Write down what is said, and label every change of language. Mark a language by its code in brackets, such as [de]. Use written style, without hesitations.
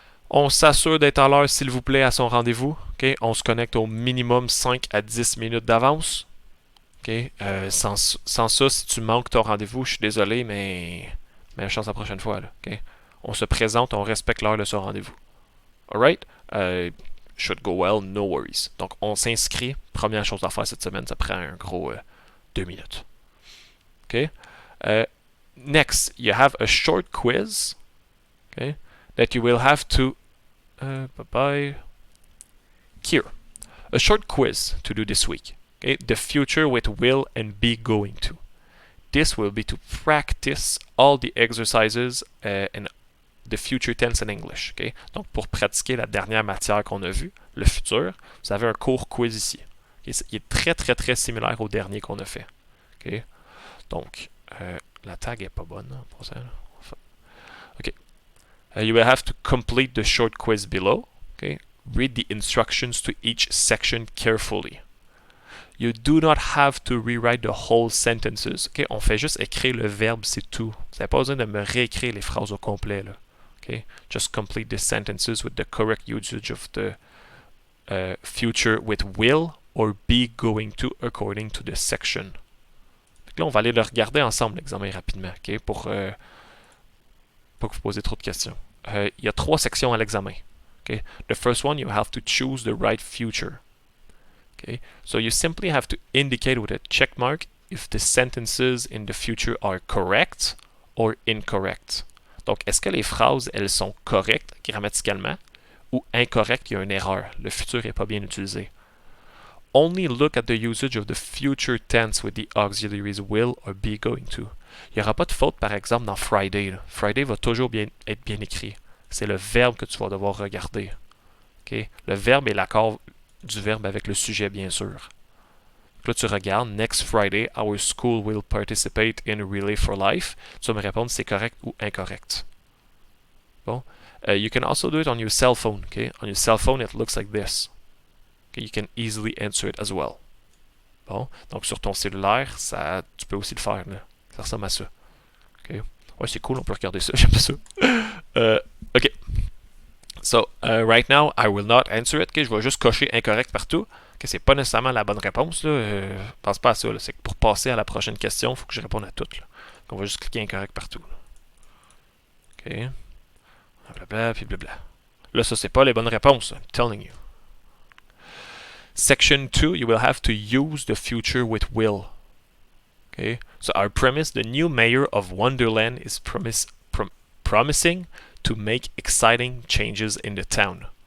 [fr] On s'assure d'être à l'heure, s'il vous plaît, à son rendez-vous. Okay. On se connecte au minimum 5 à 10 minutes d'avance. Okay. Sans ça, si tu manques ton rendez-vous, je suis désolé, mais chance la prochaine fois. Là. Okay. On se présente, on respecte l'heure de son rendez-vous. Alright? [en] Should go well, no worries. [fr] Donc, on s'inscrit. Première chose à faire cette semaine, ça prend un gros 2 minutes. Okay? [en] Next, you have a short quiz, okay, that you will have to here. A short quiz to do this week. Okay? The future with will and be going to. This will be to practice all the exercises and the future tense in English. Okay? [fr] Donc, pour pratiquer la dernière matière qu'on a vue, le futur, vous avez un court quiz ici. Okay? Il est très, très, très similaire au dernier qu'on a fait. Okay? Donc, la tag est pas bonne pour ça. Okay. [en] You will have to complete the short quiz below. Okay? Read the instructions to each section carefully. You do not have to rewrite the whole sentences. Okay? [fr] On fait juste écrire le verbe, c'est tout. Vous n'avez pas besoin de me réécrire les phrases au complet. Là. Okay? [en] Just complete the sentences with the correct usage of the future with will or be going to according to the section. [fr] Là, on va aller le regarder ensemble, l'examen rapidement, okay? Pour pas que vous posez trop de questions. Il y a 3 sections à l'examen. Okay? [en] The first one, you have to choose the right future. Okay? So you simply have to indicate with a check mark if the sentences in the future are correct or incorrect. [fr] Donc, est-ce que les phrases, elles sont correctes grammaticalement ou incorrectes, il y a une erreur. Le futur n'est pas bien utilisé. [en] Only look at the usage of the future tense with the auxiliaries will or be going to. [fr] Il n'y aura pas de faute, par exemple, dans Friday. Là. Friday va toujours être bien écrit. C'est le verbe que tu vas devoir regarder. Okay? Le verbe est l'accord du verbe avec le sujet, bien sûr. Là, tu regardes, [en] next Friday, our school will participate in Relay for Life. [fr] Tu vas me répondre si c'est correct ou incorrect. Bon. [en] You can also do it on your cell phone. Okay? On your cell phone, it looks like this. Okay? You can easily answer it as well. Bon. [fr] Donc, sur ton cellulaire, tu peux aussi le faire. Là. Ça ressemble à ça. Okay? Ouais, c'est cool, on peut regarder ça. J'aime pas ça. OK. [en] So, right now, I will not answer it. [fr] Okay? Je vais juste cocher incorrect partout. Okay? C'est pas nécessairement la bonne réponse. Pense pas à ça. C'est que pour passer à la prochaine question, il faut que je réponde à toutes. Là. On va juste cliquer incorrect partout. Là. OK. Blablabla, puis blabla. Là, ça, c'est pas les bonnes réponses. [en] I'm telling you. Section 2, you will have to use the future with will. Okay? So our premise, the new mayor of Wonderland is promising to make exciting changes in the town.